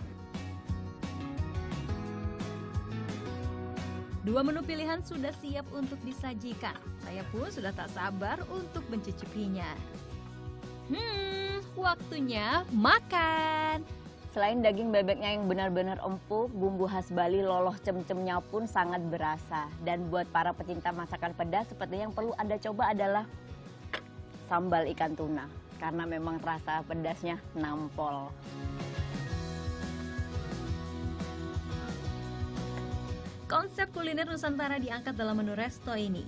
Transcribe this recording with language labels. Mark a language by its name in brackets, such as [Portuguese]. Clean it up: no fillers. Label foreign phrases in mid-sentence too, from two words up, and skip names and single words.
[Indonesian] 2 menu pilihan sudah siap untuk disajikan. Saya pun sudah tak sabar untuk mencicipinya. Waktunya makan. Selain daging bebeknya yang benar-benar empuk, bumbu khas Bali loloh cemcemnya pun sangat berasa. Dan buat para pecinta masakan pedas, seperti yang perlu Anda coba adalah sambal ikan tuna. Karena memang rasa pedasnya nampol. Konsep kuliner Nusantara diangkat dalam menu resto ini.